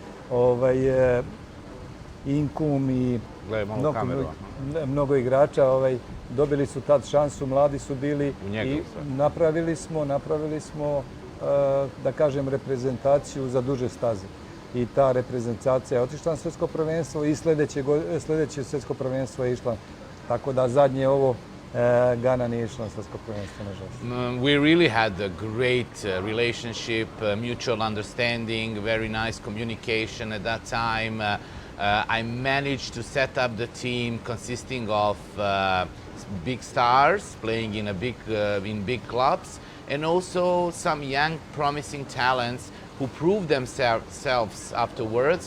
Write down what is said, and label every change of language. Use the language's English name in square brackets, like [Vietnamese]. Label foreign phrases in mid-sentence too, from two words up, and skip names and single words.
[Bosnian] Inkum i mnogo igrača dobili su tad šansu, mladi su bili i napravili smo da kažem reprezentaciju za duže staze. I ta reprezentacija je otišla na svjetsko prvenstvo i sljedeće svjetsko prvenstvo je išla. Tako da zadnje ovo Ghana nije išla na svjetsko prvenstvo, nažalost. [English] We really had a great relationship, mutual understanding, very nice communication at that time. I managed to set up the team consisting of big stars playing in big clubs, and also some young promising talents who proved themselves afterwards.